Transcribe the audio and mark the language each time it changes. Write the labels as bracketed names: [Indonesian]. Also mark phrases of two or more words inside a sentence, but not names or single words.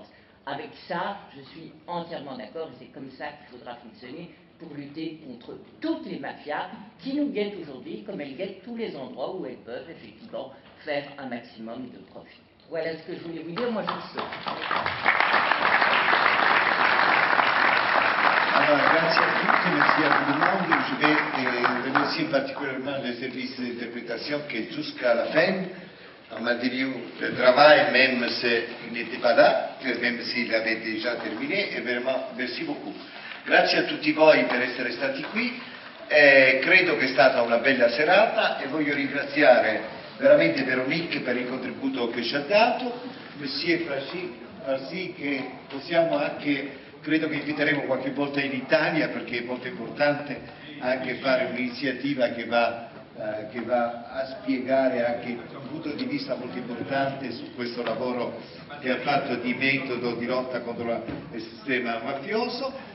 [French] Avec ça, je suis entièrement d'accord, et c'est comme ça qu'il faudra fonctionner pour lutter contre toutes les mafias qui nous guettent aujourd'hui, comme elles guettent tous les endroits où elles peuvent effectivement faire un maximum de profit. Voilà ce que je voulais vous dire, moi je le sais. Alors, [Italian] grazie a tutti, [French] merci à tout le monde. Je vais remercier particulièrement les services d'interprétation qui jusqu'à la fin ont maintenu le travail, même s'il n'était pas là, même s'il avait déjà terminé, e vraiment merci beaucoup. [Italian] Grazie a tutti voi per essere stati qui, credo che è stata una bella serata e voglio ringraziare veramente Veronique per il contributo che ci ha dato, Monsieur Farsi, che possiamo anche, credo che inviteremo qualche volta in Italia perché è molto importante anche fare un'iniziativa che va a spiegare anche un punto di vista molto importante su questo lavoro che ha fatto di metodo di lotta contro il sistema mafioso.